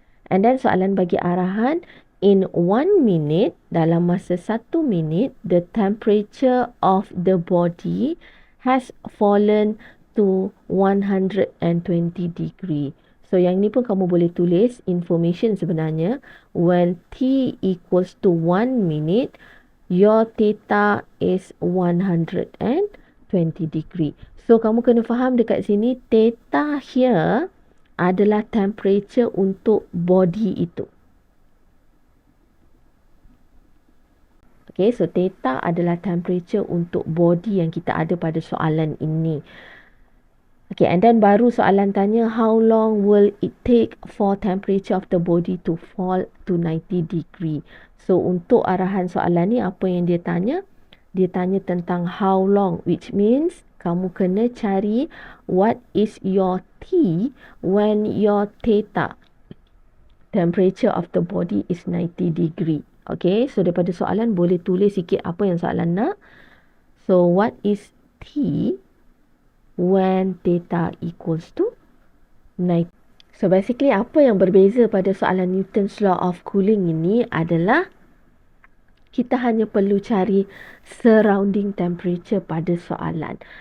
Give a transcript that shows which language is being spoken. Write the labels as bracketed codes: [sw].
[en] And then [ms] soalan bagi arahan, [en] in 1 minute, [ms] dalam masa 1 minit, [en] the temperature of the body has fallen to 120 degree. [ms] So yang ni pun kamu boleh tulis information sebenarnya. [en] When T equals to 1 minute, your theta is 120 degree. [ms] So kamu kena faham dekat sini, theta here adalah temperature untuk body itu. Okay, so theta adalah temperature untuk body yang kita ada pada soalan ini. [en] Okay, and then [ms] baru soalan tanya, [en] how long will it take for temperature of the body to fall to 90 degree? [ms] So, untuk arahan soalan ni, apa yang dia tanya? Dia tanya tentang [en] how long, which means [ms] kamu kena cari [en] what is your T when your theta, temperature of the body is 90 degree. [ms] Okay, so daripada soalan boleh tulis sikit apa yang soalan nak. [en] So, what is T when theta equals to 90. [ms] So basically apa yang berbeza pada soalan Newton's law of cooling ini adalah Kita hanya perlu cari surrounding temperature pada soalan.